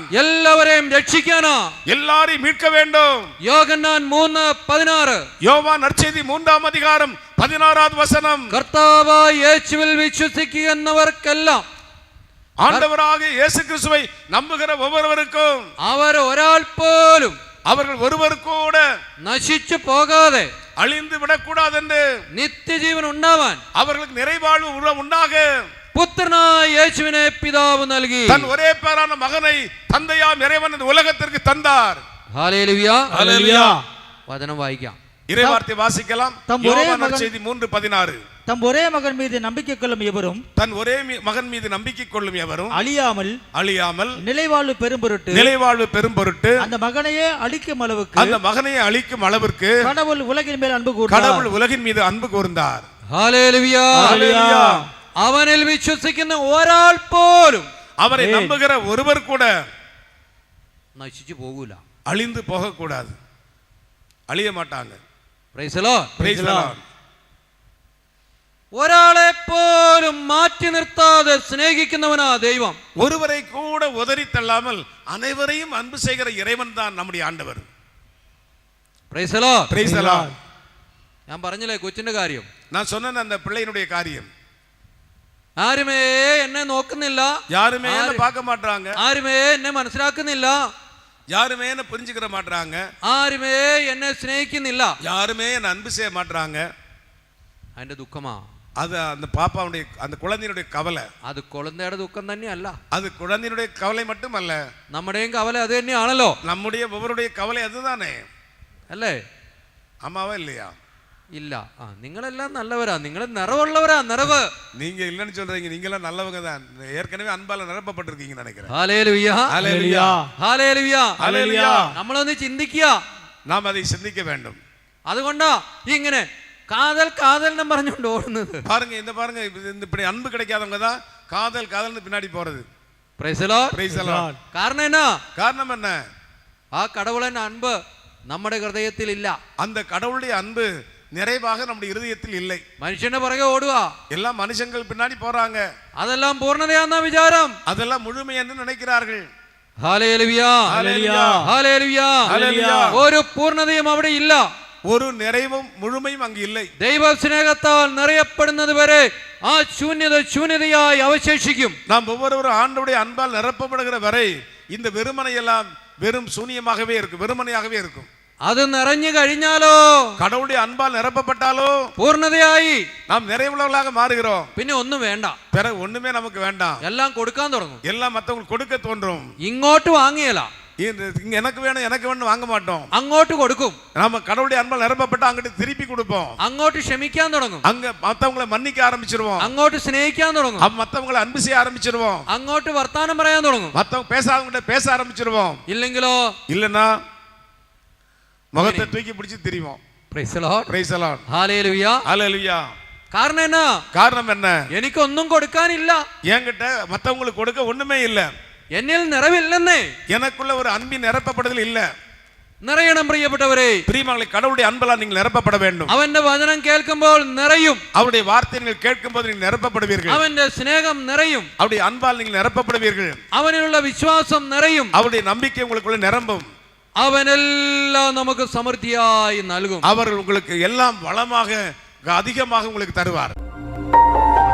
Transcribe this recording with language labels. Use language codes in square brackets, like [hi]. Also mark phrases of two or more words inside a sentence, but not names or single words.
[ml] എല്ലാവരെയും രക്ഷിക്കാനാ, [ta] எல்லாரையும் மீட்க வேண்டும். [ml] യോഹന്നാൻ 3:16. [ta] யோவான் நற்செய்தி 3-ஆம் அதிகாரம் 16வது வசனம். [ml] കർത്താവായ യേശുവിൽ വിശ്വസിക്കുന്നവർക്കെല്ലാം, [ta] ஆண்டவராக இயேசு கிறிஸ்துவை நம்புகிற ஒவ்வொருவருக்கும் [ml] അവർ ഒരാൾ പോലും [ta] அவர்கள் ஒருவர் கூட [ml] നശിച്ചു പോകാതെ [ta] அழிந்து விடக்கூடாது என்று, [ml] നിത്യജീവൻ ഉണ്ടാവാൻ [ta] அவர்களுக்கு நிறைவாழ்வு உண்டாக [ml] പുത്രനായ യേശുവിനെ പിതാവ് നൽകി. [ta] தன் ஒரே பேரான மகனை தந்தையாம் இறைவன் இந்த உலகத்திற்கு தந்தார். [ml] ഹല്ലേലൂയ. [ta] ஹல்லேலூயா. [ml] വചനം വായിക്കാം. [ta] இறைவார்த்தை வாசிக்கலாம். தம் ஒரே யோவான் மகன் நற்செய்தி 3:16. தம் ஒரே மகன் மீது நம்பிக்கை கொள்ளும் எவரும் தன் ஒரே மகன் மீது நம்பிக்கை கொள்ளும் எவரும் அழியாமல் நிலைவாழ்வு பெரும் பொருட்டு அந்த மகனையே அழிக்கும் அளவுக்கு, அந்த மகனையே அழிக்கும் அளவிற்கு கடவுள் உலகின் மேல் அன்பு கடவுள் உலகின் மீது அன்பு கூர்ந்தார். [ml] ഹല്ലേലൂയ. [ta] ஹல்லேலூயா. [ml] അവനിൽ വിശ്വസിക്കുന്ന ഒരാൾ പോലും, [ta] அவரை நம்புகிற ஒருவர் கூட [ml] നശിച്ചു പോകൂല, [ta] அழிந்து போக கூடாது, அழிய மாட்டாங்க. [en] Praise the Lord. Praise the Lord. [ml] ഒരാളെ പോലും മാറ്റി നിർത്താതെ സ്നേഹിക്കുന്നവനാ ദൈവം. [ta] ஒருவரை கூட உதறி தள்ளாமல் அனைவரையும் அன்பு செய்கிற இறைவன் தான் நம்முடைய ஆண்டவர். [en] Praise the Lord. Praise the Lord. [ml] ഞാൻ പറഞ്ഞില്ലേ കൊച്ചിന്റെ കാര്യം. [ta] நான் சொன்னேன் அந்த பிள்ளையினுடைய காரியம். [ml] ആരുമേ എന്നെ നോക്കുന്നില്ല, [ta] யாருமே என்ன பார்க்க மாட்டாங்க, [ml] ആരുമേ എന്നെ മനസ്സിലാക്കുന്നില്ല, [ta] யாருமே என்ன புரிஞ்சுக்கிற மாட்டாங்க, [ml] ആരുമേ എന്നെ സ്നേഹിക്കുന്നില്ല. [ta] யாருமே என்ன அன்பு செய்ய மாட்டாங்க. [ml] അതിന്റെ ദുഃഖമാ. [ta] அது அந்த பாப்பாவுடைய அந்த குழந்தையினுடைய கவலை. [ml] അത് കുളന്തയുടെ ദുഃഖം തന്നെയല്ല, [ta] அது குழந்தையினுடைய கவலை மட்டுமல்ல, [ml] നമ്മുടെയും കവല അത് തന്നെയാണല്ലോ. [ta] நம்முடைய ஒவ்வொருடைய கவலை அதுதானே, [ml] അല്ലേ? [ta] ஆமாவா இல்லையா? [ml] ഇല്ല. നിങ്ങളെല്ലാം നല്ലവരാ, നിങ്ങൾ നിറവുള്ളവരാ, നിറവ്. [ta] நீங்க இல்லன்னு சொல்றீங்க, நீங்க எல்லாம் நல்லவங்க தான், ஏற்கனவே அன்பால நிரப்பப்பட்டிருக்கீங்கன்னு நினைக்கிறேன். [ml] ഹല്ലേലൂയ, [ta] ஹல்லேலூயா, [ml] ഹല്ലേലൂയ, [ta] ஹல்லேலூயா. [ml] നമ്മളൊന്ന് ചിന്തിക്കുക, [ta] நாம் அதை சிந்திக்க வேண்டும். [ml] അതുകൊണ്ടാ ഇങ്ങനെ കാതൽ കാതൽ എന്ന് പറഞ്ഞുകൊണ്ട് ഓടുന്നത്. [ta] பாருங்க, இந்த பாருங்க, இந்த இப்படி அன்பு கிடைக்காதவங்க தான் காதல் காதல்னு பின்னாடி போறது. [en] Praise the Lord. Praise the Lord. [ml] കാരണം എന്നാ? [ta] காரணம் என்ன? [ml] ആ [ta] கடவுளன் அன்பு [ml] നമ്മുടെ ഹൃദയത്തിൽ ഇല്ല. [ta] அந்த கடவுளுடைய அன்பு நிறைவாக நம்முடைய இருதயத்தில் இல்லை. [ml] മനുഷ്യന്റെ പുറകെ ഓടുക, [ta] எல்லாம் மனுஷங்கள் பின்னாடி போறாங்க, [ml] അതെല്ലാം പൂർണ്ണതയാന്ന വിചാരം, [ta] அதெல்லாம் முழுமை என்று நினைக்கிறார்கள். [ml] ഹല്ലേലൂയ, [ta] ஹல்லேலூயா, [ml] ഹല്ലേലൂയ, [ta] ஹல்லேலூயா. [ml] ഒരു പൂർണ്ണതയും അവിടെ ഇല്ല. [ta] ஒரு நிறைவும் முழுமையும் அங்கு இல்லை. [ml] ദൈവ സ്നേഹത്താൽ നിറയപ്പെടുന്നത് വരെ ആ ശൂന്യത ശൂന്യതയായി അവശേഷിക്കും. [ta] நாம் ஒவ்வொருவரும் ஆண்டவருடைய அன்பால் நிரப்பப்படுகிற வரை இந்த வெறுமனை எல்லாம் வெறும் சூனியமாகவே இருக்கும், வெறுமனையாகவே இருக்கும். [ml] അത് നിറഞ്ഞു കഴിഞ്ഞാലോ, [ta] கடவுளுடைய அன்பால் நிரப்பப்பட்டாலோ [ml] പൂർണ്ണതയായി, [ta] நாம் நிறைவுள்ளவர்களாக மாறுகிறோம். [ml] പിന്നെ ഒന്നും വേണ്ട, [ta] பிறகு ஒண்ணுமே நமக்கு வேண்டாம், [ml] എല്ലാം കൊടുക്കാൻ തുടങ്ങും. [ta] எல்லாம் மற்றவங்களுக்கு கொடுக்க தோன்றும். [ml] ഇങ്ങോട്ട് വാങ്ങിയല്ല, [ta] இங்க எனக்கு வேணும் எனக்கு வேணும் வாங்க மாட்டோம், [ml] അങ്ങോട്ട് കൊടുക്കും. [ta] நாம கடவுளுடைய அன்பால் நிரப்பப்பட்டு அங்கிட்டு திருப்பி கொடுப்போம். [ml] അങ്ങോട്ട് ക്ഷമിക്കാൻ തുടങ്ങും, [ta] அங்க மத்தவங்களை மன்னிக்க ஆரம்பிச்சிருவோம், [ml] അങ്ങോട്ട് സ്നേഹിക്കാൻ തുടങ്ങും, [ta] மத்தவங்களை அன்பு செய்ய ஆரம்பிச்சிருவோம், [ml] അങ്ങോട്ട് വർത്താനം പറയാൻ തുടങ്ങും. [ta] மத்தவங்க பேசாதவங்க பேச ஆரம்பிச்சிருவோம். [ml] ഇല്ലെങ്കിലോ [ta] இல்லனா முகத்தை தூக்கி பிடிச்சு திரிவோம். [en] Praise the Lord. Praise the Lord. [ml] ഹല്ലേലൂയ. [ta] ஹல்லேலூயா. [ml] കാരണം എന്നാ? [ta] காரணம் என்ன? [ml] എനിക്കൊന്നും കൊടുക്കാനില്ല, [ta] என்கிட்ட மத்தவங்களுக்கு கொடுக்க ஒண்ணுமே இல்ல, [ml] എന്നിൽ നിറവില്ലെന്നേ. [ta] எனக்குள்ள ஒரு அன்பின் நிரப்பப்படுதல் இல்ல. [ml] നിറയണം പ്രിയപ്പെട്ടവരെ. [ta] பிரியமானவர்களே, கடவுளுடைய அன்பலால் நீங்கள் நிரப்பப்பட வேண்டும். [ml] അവന്റെ വചനം കേൾക്കുമ്പോൾ നിറയും, [ta] அவருடைய வார்த்தையை நீங்கள் கேட்கும்போது நீங்கள் நிரப்பப்படுவீர்கள். [ml] അവന്റെ സ്നേഹം നിറയും, [ta] அவருடைய அன்பால் நீங்கள் நிரப்பப்படுவீர்கள். [ml] അവനിലുള്ള വിശ്വാസം നിറയും, [ta] அவருடைய நம்பிக்கை உங்களுக்குள்ள நிரம்பும். [ml] അവനെല്ലാം നമുക്ക് സമൃദ്ധിയായി നൽകും. [ta] அவர் உங்களுக்கு எல்லாம் வளமாக அதிகமாக உங்களுக்கு தருவார்.